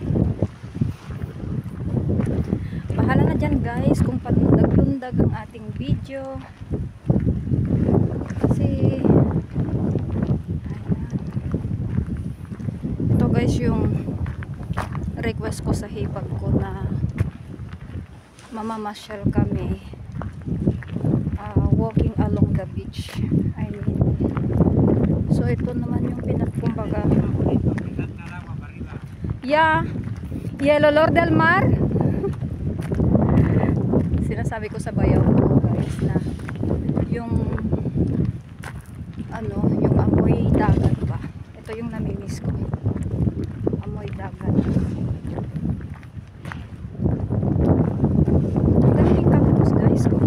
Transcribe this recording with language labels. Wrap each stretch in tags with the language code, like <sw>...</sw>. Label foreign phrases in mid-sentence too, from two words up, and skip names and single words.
<tl>Bahala na dyan, guys, kung padundag-dundag ang ating video. Kasi ayan. Ito, guys, yung request ko sa hipag ko na mamamasyal kami</tl> <en>walking along the beach. I mean,</en> <tl>so ito naman yung pinagkumbaga.</tl> <es>Yeah, y el olor del mar.</es> <tl>Sinasabi ko sa bayaw ko, guys, na yung yung amoy dagat ba. Ito yung namimiss ko. Amoy dagat. Ang daming cactus, guys, ko.</tl>